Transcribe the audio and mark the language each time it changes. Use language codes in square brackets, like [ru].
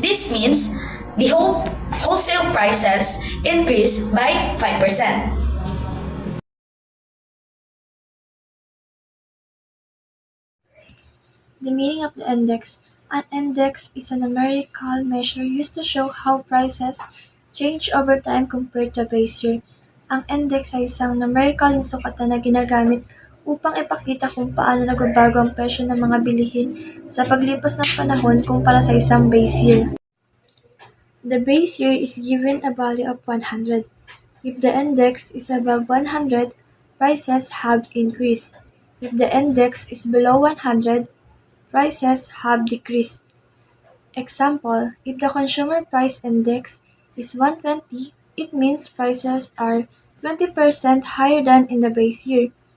[en] This means the wholesale prices increased by 5%. The meaning of the index An index is a numerical measure used to show how prices change over time compared to a base year. [tl] Ang index ay isang numerical na sukatan na ginagamit upang ipakita kung paano nagbabago ang presyo ng mga bilihin sa paglipas ng panahon kumpara sa isang base year. [en] The base year is given a value of 100. If the index is above 100, prices have increased. If the index is below 100, prices have decreased. Example, if the consumer price index is 120, it means prices are 20% higher than in the base year.